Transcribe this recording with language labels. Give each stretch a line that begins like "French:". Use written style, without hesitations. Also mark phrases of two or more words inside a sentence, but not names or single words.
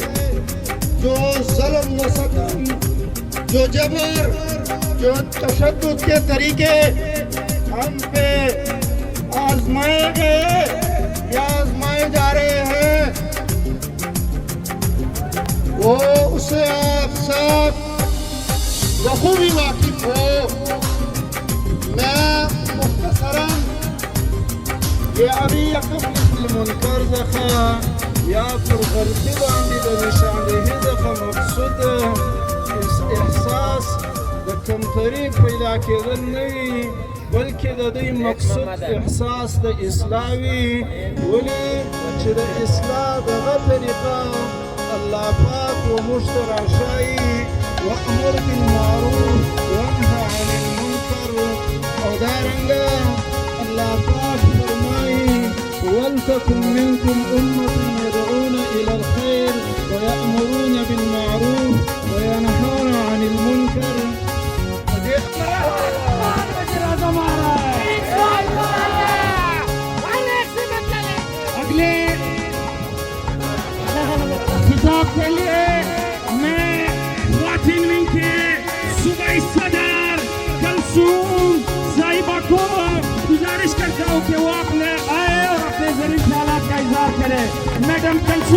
Urdu: جو ظلم و ستم، جو جبر، جو تشدد کے طریقے ہم پہ آزمائے گئے یا آزمائے جا رہے ہیں، وہ اسے آپ سب بخوبی واقف ہو. میں مختصراً یہ ابھی
Pashto: ورکرز یا پر غلطی باندې د نشاندهی څخه مقصود احساس د کمتري پیدا کېدل نه وي، بلکې د دوی مقصود احساس د اصلاح وي. ولې چې د اصلاح دغه طریقه الله پاک وموږ ته راښایي،
Arabic: وامر بالمعروف وانهى عن المنکر،
Pashto: او دارنګه الله پاک فرمایي
Arabic: ولتكن منكم أمة يدعون إلى الخير ويأمرون بالمعروف وينهون عن المنكر.
Urdu: اگلے خطاب کے لیے میں واٹن ونگ کے صوبائی صدر کلثوم صاحبہ کو گزارش کرتا ہوں کہ وہ اپنے آئے اور اپنے ضروری خیالات کا اظہار کریں.